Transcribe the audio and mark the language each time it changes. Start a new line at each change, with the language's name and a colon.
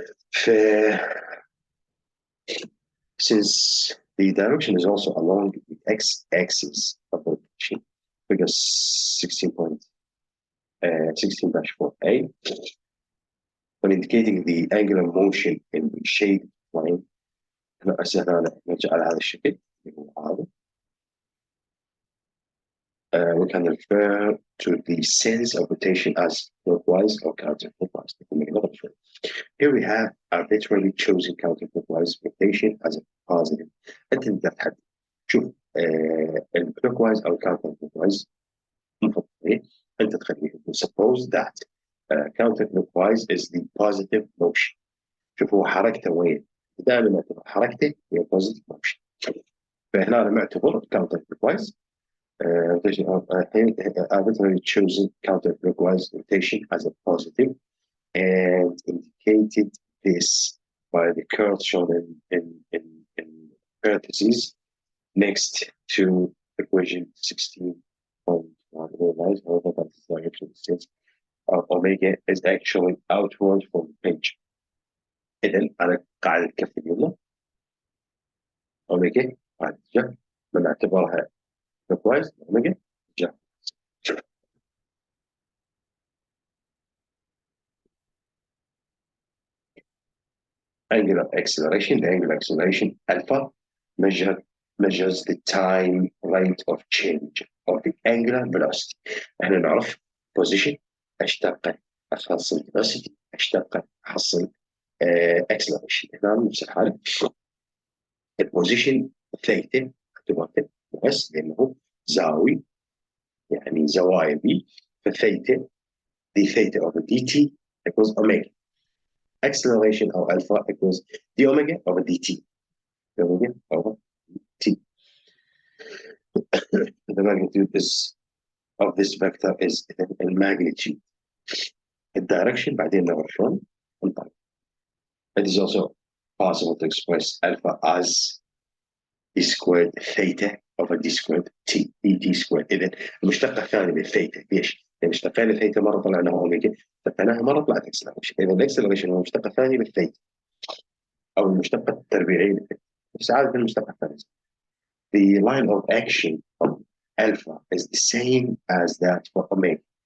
English: ف since the direction is also along the x-axis of the rotation, figure 16-4a, when indicating the angular motion in the shaded plane,
Arabic: نرجع على هذا الشكل اللي هو هذا.
English: We can refer to the sense of rotation as clockwise or counterclockwise. Here we have arbitrarily chosen counterclockwise rotation as a positive.
Arabic: أنت تقدر تحدد شوف الclockwise أو counterclockwise مفضل أنت تخليه.
English: Suppose that counterclockwise is the positive motion.
Arabic: شوف هو حركته وين؟ دائما حركته هي positive motion. فهنا انا معتبر
English: counter clockwise rotation of arbitrarily chosen counter clockwise rotation as a positive and indicated this by the curve shown in parentheses next to equation 16.1. Realize, however, that the direction distance of omega is actually outward from the page.
Arabic: إذا أنا قاعدة كف اليمنى أوميجا قاعدة جا بنعتبرها clockwise أوميجا جا.
English: Angular acceleration, the angular acceleration alpha measures the time rate of change of the angular velocity.
Arabic: احنا نعرف position اشتق احصل velocity اشتق احصل acceleration. هنا نفس الحالة البوزيشن ثيتا اعتبرته بس لانه زاوي يعني زوايا بي فثيتا دي ثيتا
English: over dt equals omega. Acceleration of alpha equals d omega over dt. D omega over t. The magnitude of this vector is the magnitude. The direction
Arabic: بعدين نعرف شلون نطلع.
English: It is also possible to express alpha as d squared theta over d squared t d squared.
Arabic: إذا المشتقة الثانية للثيتا ليش؟ لأن اشتقينا الثيتا مرة طلعناها أوميجا، اشتقيناها مرة طلعت اكسلريشن. إذا الاكسلريشن هو المشتقة الثانية للثيتا أو المشتقة التربيعية للثيتا. بس عادة المشتقة الثانية.
English: The line of action of alpha is the same as that for omega.